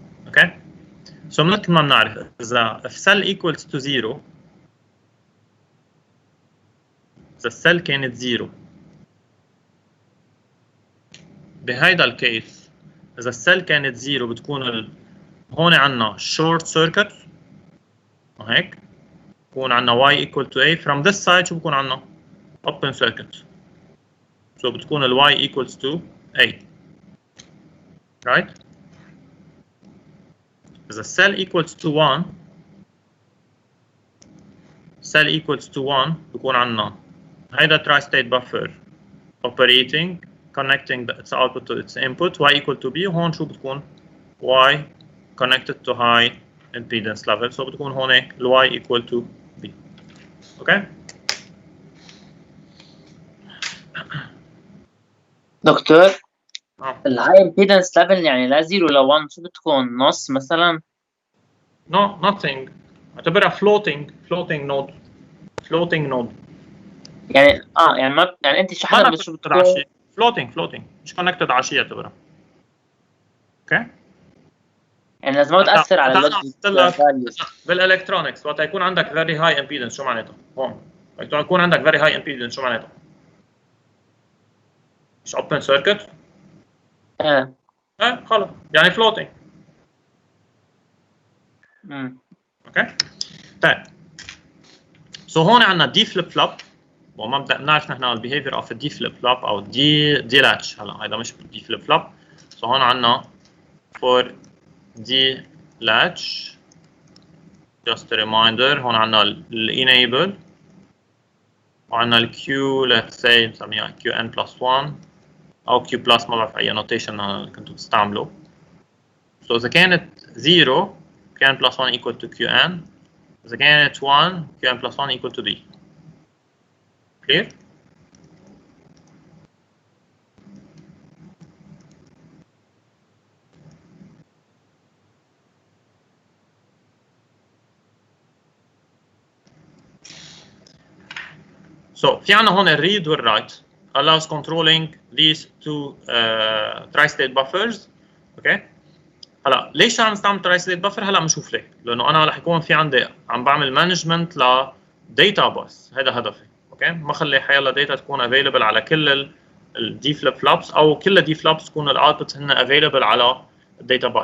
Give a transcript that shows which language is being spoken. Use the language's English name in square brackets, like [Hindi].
[Arabic] اوكي سو مثل ما بنعرف اذا [English] if cell equals to 0 [Arabic] اذا السيل كانت 0 بهيدا الكيس اذا السيل كانت 0 بتكون هون عندنا short circuit هيك بكون عندنا y equal to a. [English] from this side [Arabic] شو بكون عندنا [English] open circuit. so بتكون ال y equals to a right. إذا cell equals to 1 cell equals to 1 [Arabic] بكون عندنا هيدا [English] tri-state buffer operating connecting its output to its input y equal to b. [Arabic] هون شو بتكون y connected to high impedance level. [English] so بتكون هون ال y equal to b. [Arabic] اوكي دكتور الهاي امبيدنس ليفل يعني لا 0 لا 1 شو بتكون نص مثلا؟ [English] no nothing. [Arabic] اعتبرها floating node يعني يعني ما يعني انت شحنت شو بتكون floating مش connected على شيء اعتبرها. اوكي يعني لازم ما تاثر على اللوجيك بالالكترونكس وقت يكون عندك [English] very high impedance [Arabic] شو معناتها هون وقت يكون عندك very high impedance شو معناتها مش open circuit خلص يعني floating. اوكي طيب سو هون عندنا دي فليب فلوب وما بنعرف نحن البيهيفير اوف دي فليب فلوب او دي لاتش. هلا هذا مش دي فليب فلوب. سو هون عندنا for دي لاتش [English] just a reminder [Arabic] هون عندنا الانيبل وعندنا الكيو [English] let's say [Arabic] نسميها كيو ان بلس 1 او كيو بلس ما بعرف اي نوتيشن كنتوا بتستعملوا. سو اذا كانت 0 كيو ان بلس 1 equal to كيو ان. إذا كانت 1 كيو ان بلس 1 equal to b. [English] clear؟ So [Arabic] في عنا هون الريد والرايت [English] allows controlling these two tri-state buffers. [Arabic] اوكي هلا ليش عم نستعمل tri-state buffer؟ هلا بنشوف ليه. لانه انا رح يكون في عندي عم بعمل مانجمنت ل data bus. هذا هدفي. اوكي ما خلي حيلا داتا تكون available على كل الدي فليب فلوبس او كل الدي فلوبس تكون الاوتبوت هن available على الداتا bus.